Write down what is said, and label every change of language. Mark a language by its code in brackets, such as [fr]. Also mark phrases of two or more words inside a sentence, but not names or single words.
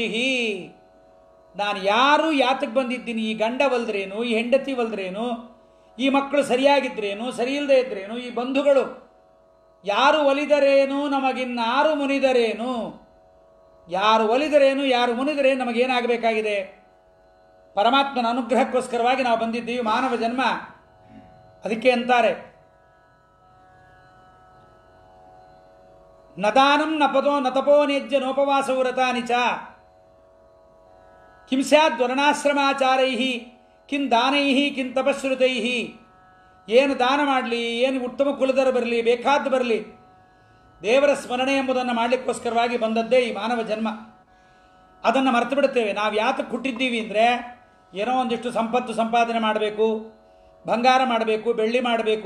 [kn] ನಾನು ಯಾರು ಯಾತಕ್ಕೆ ಬಂದಿದ್ದೀನಿ, ಈ ಗಂಡ ಒಲ್ದ್ರೇನು, ಈ ಹೆಂಡತಿ ಒಲ್ದ್ರೇನು, ಈ ಮಕ್ಕಳು ಸರಿಯಾಗಿದ್ರೇನು, ಸರಿ ಇಲ್ಲದೆ ಇದ್ರೇನು, ಈ ಬಂಧುಗಳು ಯಾರು ಒಲಿದರೇನು, ನಮಗಿನ್ನಾರು ಮುನಿದರೇನು, ಯಾರು ಒಲಿದರೇನು ಯಾರು ಮುನಿದರೇನು, ನಮಗೇನಾಗಬೇಕಾಗಿದೆ? ಪರಮಾತ್ಮನ ಅನುಗ್ರಹಕ್ಕೋಸ್ಕರವಾಗಿ ನಾವು ಬಂದಿದ್ದೀವಿ ಮಾನವ ಜನ್ಮ. ಅದಕ್ಕೆ ಅಂತಾರೆ [sa] ನದಾನಂ ನಪದೋ ನತಪೋ ನೇಜ್ಯ ನೋಪವಾಸವು ವ್ರತಾನಿ ಚ ಕಿಂ ಸ್ಯಾದ್ ವರ್ಣಾಶ್ರಮಾಚಾರೈ ಕಿಂ ದಾನೈ ಕಿಂ ತಪಶ್ರುತೈ. [kn] ಏನು ದಾನ ಮಾಡಲಿ, ಏನು ಉತ್ತಮ ಕುಲದರ ಬರಲಿ, ಬೇಕಾದ್ದು ಬರಲಿ, ದೇವರ ಸ್ಮರಣೆ ಎಂಬುದನ್ನು ಮಾಡಲಿಕ್ಕೋಸ್ಕರವಾಗಿ ಬಂದದ್ದೇ ಈ ಮಾನವ ಜನ್ಮ. ಅದನ್ನು ಮರೆತು ಬಿಡುತ್ತೇವೆ. ನಾವು ಯಾತಕ್ಕೆ ಹುಟ್ಟಿದ್ದೀವಿ ಅಂದರೆ ಏನೋ ಒಂದಿಷ್ಟು ಸಂಪತ್ತು ಸಂಪಾದನೆ ಮಾಡಬೇಕು, ಬಂಗಾರ ಮಾಡಬೇಕು, ಬೆಳ್ಳಿ ಮಾಡಬೇಕು.